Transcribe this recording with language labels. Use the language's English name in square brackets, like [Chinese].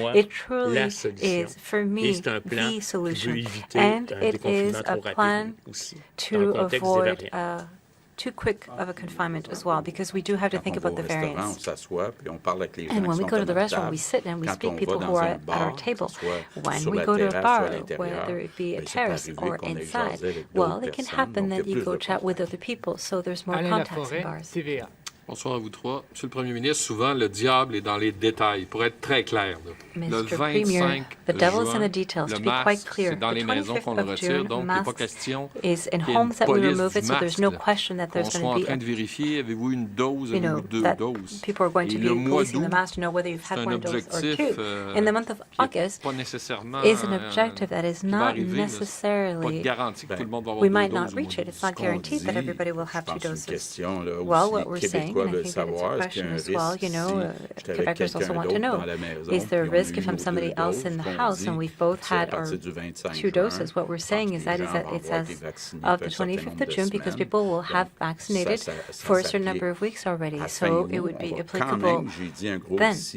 [English] It truly is, for me, the solution, and it is a plan to avoid too quick of a confinement as well, because we do have to think about the variants. And when we go to the restaurant, we sit and we speak people who are at our table. When we go to a bar, whether it be a terrace or inside, well, it can happen that you go chat with other people, so there's more contacts in bars. [French] Bonsoir à vous trois. Monsieur le Premier ministre, souvent, le diable est dans les détails. Pour être très clair, le 25 juin, le masque, c'est dans les maisons qu'on le retire, donc il n'est pas question qu'il y ait une police du masque. On soit en train de vérifier, avez-vous une dose, avez-vous 2 doses. Et le mois d'août, c'est un objectif pas nécessairement [English] is an objective that is not necessarily [French] pas de garantie que tout le monde va avoir 2 doses. [English] We might not reach it. It's not guaranteed that everybody will have 2 doses. Well, what we're saying, and I think that it's a question as well, Quebecers also want to know, is there a risk if I'm somebody else in the house and we've both had our 2 doses? What we're saying is that it's as of the 25th of June, because people will have vaccinated for a certain number of weeks already, so it would be applicable then.